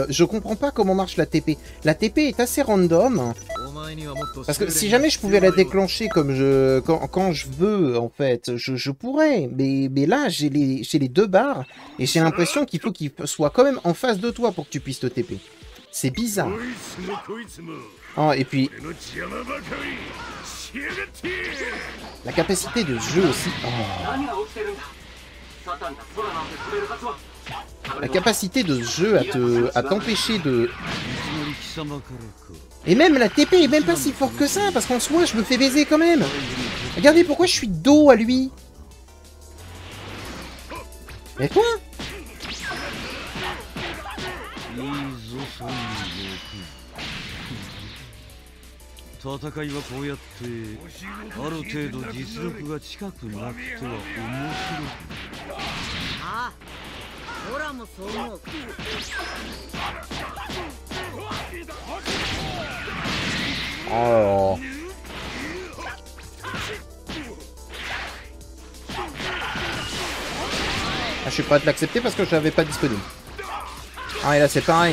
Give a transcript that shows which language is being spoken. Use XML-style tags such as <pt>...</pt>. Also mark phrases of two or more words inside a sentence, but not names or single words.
<fr>Je comprends pas comment marche la TP. La TP est assez random. Parce que si jamais je pouvais la déclencher comme quand je veux, en fait, je pourrais. Mais là, j'ai les deux barres et j'ai l'impression qu'il faut qu'il soit quand même en face de toi pour que tu puisses te TP. C'est bizarre.</fr> <ja>こいつもこいつも</ja> <fr>Oh, et puis,</fr> <ja>俺の邪魔ばかりしやがって</ja> <fr>la capacité de jeu aussi. Oh.</fr> <ja>何が起きてるんだ。サタンが空なんて飛べるはずは。</ja> <fr>La capacité de jeu à t'empêcher de...</fr> <ja>いきなり貴様からか</ja> <fr>Et même la TP est même pas si fort que ça, parce qu'en soi, je me fais baiser quand même. Regardez pourquoi je suis dos à lui. Mais quoi?</fr> <ja>いいぞ孫悟空戦いはこうやってある程度実力が近くなくては面白くない。ああ、オラもそう思う。</ja> <fr>Oh. Ah, je suis prêt à te l'accepter parce que je l'avais pas disponible. Ah, et là c'est pareil.</fr>